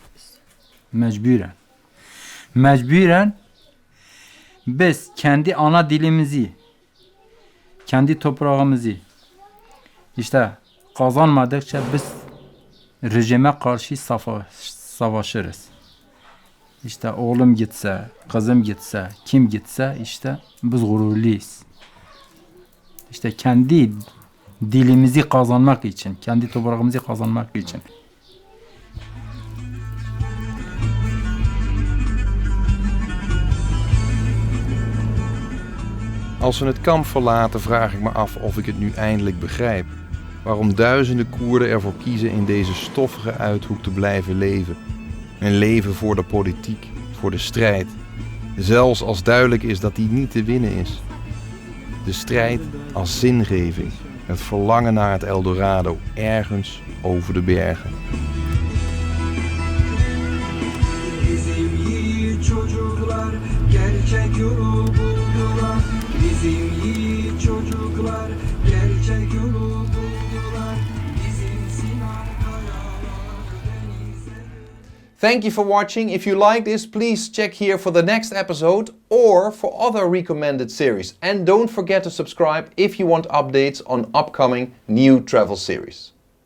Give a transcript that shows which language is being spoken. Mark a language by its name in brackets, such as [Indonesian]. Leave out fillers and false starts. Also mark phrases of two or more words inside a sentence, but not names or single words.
[Turkish] Mecburen biz kendi ana dilimizi, kendi toprağımızı işte kazanmadıkça biz rejime karşı savaşırız. İşte oğlum gitse, kızım gitse, kim gitse işte biz gururluyuz. İşte kendi dilimizi kazanmak için, kendi toprağımızı kazanmak için. [Dutch] Als we het kamp verlaten, vraag ik me af of ik het nu eindelijk begrijp. Waarom duizenden Koerden ervoor kiezen in deze stoffige uithoek te blijven leven. Een leven voor de politiek, voor de strijd. Zelfs als duidelijk is dat die niet te winnen is. De strijd als zingeving. Het verlangen naar het Eldorado, ergens over de bergen. [Turkish] Bizim yiğit çocuklar gerçek yolu buldular. Bizim yiğit çocuklar gerçek yolu buldular. Bizim Sinan kayalar denize. [English] Thank you for watching. If you like this, please check here for the next episode or for other recommended series. And don't forget to subscribe if you want updates on upcoming new travel series.